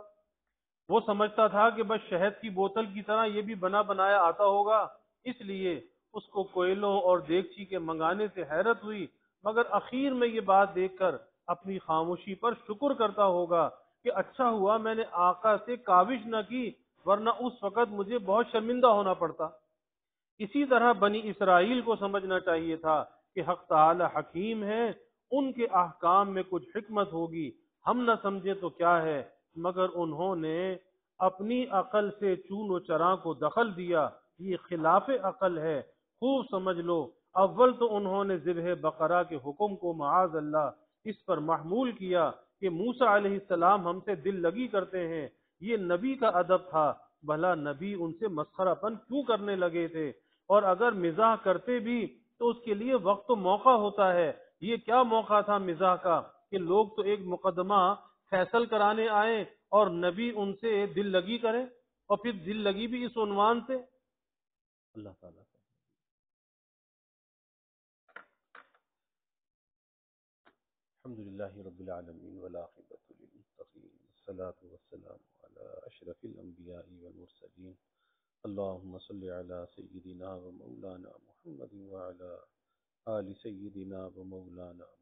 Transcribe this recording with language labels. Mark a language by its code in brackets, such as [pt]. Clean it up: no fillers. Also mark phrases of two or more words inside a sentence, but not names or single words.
[ur] وہ سمجھتا تھا کہ بس شہد کی بوتل کی طرح یہ بھی بنا بنایا آتا ہوگا، اس لیے اس کو کوئلوں اور دیگچی کے منگانے سے حیرت ہوئی، مگر اخیر میں یہ بات دیکھ کر اپنی خاموشی پر شکر کرتا ہوگا کہ اچھا ہوا میں نے آقا سے کاوش نہ کی، ورنہ اس وقت مجھے بہت شرمندہ ہونا پڑتا۔ اسی طرح بنی اسرائیل کو سمجھنا چاہیے تھا کہ حق تعالی حکیم ہے، ان کے احکام میں کچھ حکمت ہوگی، ہم نہ سمجھے تو کیا ہے، مگر انہوں نے اپنی عقل سے چون و چرا کو دخل دیا، یہ خلاف عقل ہے، خوب سمجھ لو۔ اول تو انہوں نے ذبح بقرہ کے حکم کو [ar] معاذ اللہ [ur] اس پر محمول کیا کہ موسیٰ [ar] علیہ السلام [ur] ہم سے دل لگی کرتے ہیں، یہ نبی کا ادب تھا، بھلا نبی ان سے مسخرہ پن کیوں کرنے لگے تھے؟ اور اگر مزاح کرتے بھی تو اس کے لیے وقت و موقع ہوتا ہے، یہ کیا موقع تھا مزاح کا کہ لوگ تو ایک مقدمہ فیصل کرانے آئیں اور نبی ان سے دل لگی کرے، اور پھر دل لگی بھی اس عنوان سے۔ [ar] اللہ تعالیٰ الحمد للہ رب العالمین والعاقبۃ للمتقین والصلاة والسلام علی اشرف الانبیاء والمرسلین اللهم صل على سيدنا ومولانا محمد وعلى آل سيدنا ومولانا